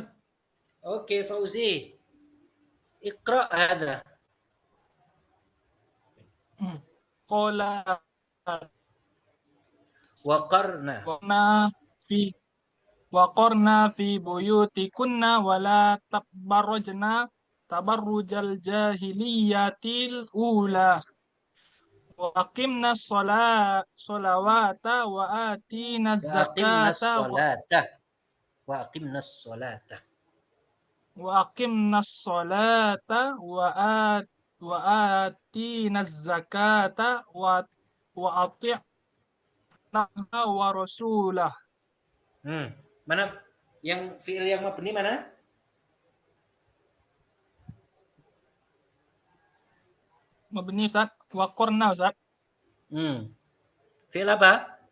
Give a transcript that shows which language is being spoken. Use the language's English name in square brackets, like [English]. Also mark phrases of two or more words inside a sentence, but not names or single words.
[Indonesian] Oke, Fauzi. [Arabic] اقرأ هذا. Qala Waqarna. في وقرن في بيوتكن ولا تبرجن تبرج الجاهلية الأولى. وأقمن الصلاة وآتين Waqimnas zakata الصلاة. وأقمن الصلاة. وأقمن الصلاة وآتين الزكاة وأطعن ورسوله. [Indonesian] Mana yang fiil yang mabni mana? Mabni Ustaz, waqarna Ustaz. Fiil apa?